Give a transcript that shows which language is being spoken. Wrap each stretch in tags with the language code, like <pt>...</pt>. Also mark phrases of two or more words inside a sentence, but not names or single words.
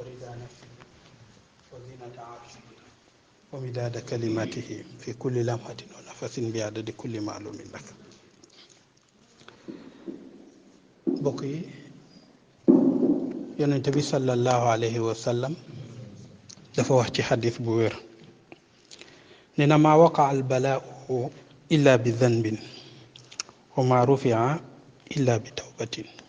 <ar>نفسه وزنة عرشه ومداد كلماته في كل لمحة ونفس بعدد كل معلوم لك.</ar> <wo>mbokk yi yonent bi</wo> <ar>صلى الله عليه وسلم</ar> <wo>dafa wax ci xadis bu wér ne na</wo> <ar>ما وقع البلاء إلا بذنب وما رفع إلا بتوبة.</ar>